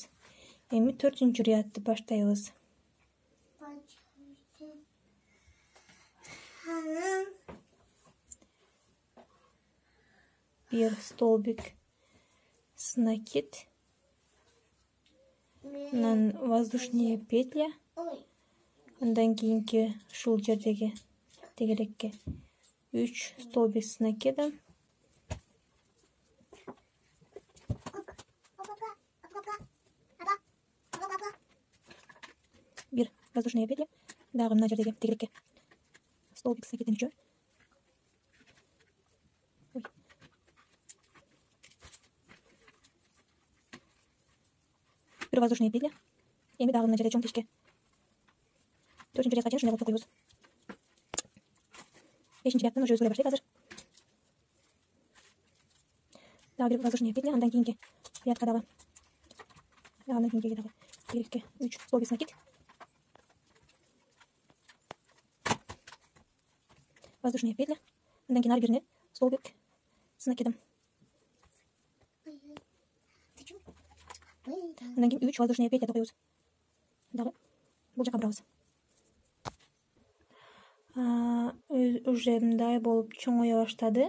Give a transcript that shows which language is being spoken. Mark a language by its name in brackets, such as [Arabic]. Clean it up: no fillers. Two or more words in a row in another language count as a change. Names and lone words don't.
[Kyrgyz] Эми 4-чү рядты баштайбыз. Бир [Russian] столбик накид. [Kyrgyz] Анан [Russian] воздушная петля. [Kyrgyz] Андан кийинки ушул жердеги тегерекке 3 [Russian] столбик накидом. Bir воздушные петли. [Kyrgyz] Дагы мына жердеги тегерекке [Russian] столбик накидым еще. Bir воздушные петли. [Kyrgyz] Эми дагы мына жерде чоң тешке 4-нче рядка чейин ушундай кылып токуйбуз. 5-нче рядтан уже өзгөрө баштайт азыр. Дагы бир [Russian] воздушные петли, [Kyrgyz] андан кийинки рядка дагы. Андан кийинки дагы тегерекке 3 [Russian] столбик накид. Воздушные петли. [Kyrgyz] Андан кийин ар бирине [Russian] столбик накидым. [Kyrgyz] Андан кийин 3 [Russian] воздушные петли [Kyrgyz] токуйбуз. Дагы бул жака барабыз. Уже мындай болуп чоңое баштады.